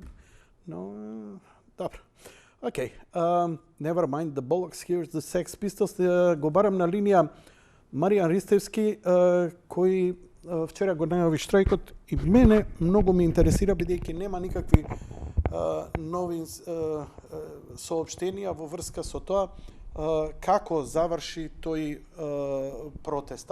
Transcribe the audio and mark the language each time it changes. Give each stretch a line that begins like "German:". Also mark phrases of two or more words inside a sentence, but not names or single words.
Macedonian: Но, добро. Окей,
English: never mind the bollocks, here's the Sex Pistols.
Macedonian: Го барам на линија Маријан Ристевски, кој вчера го најави штрајкот и мене многу ми интересира, бидејќи нема никакви нови соопштенија во врска со тоа како заврши тој протест.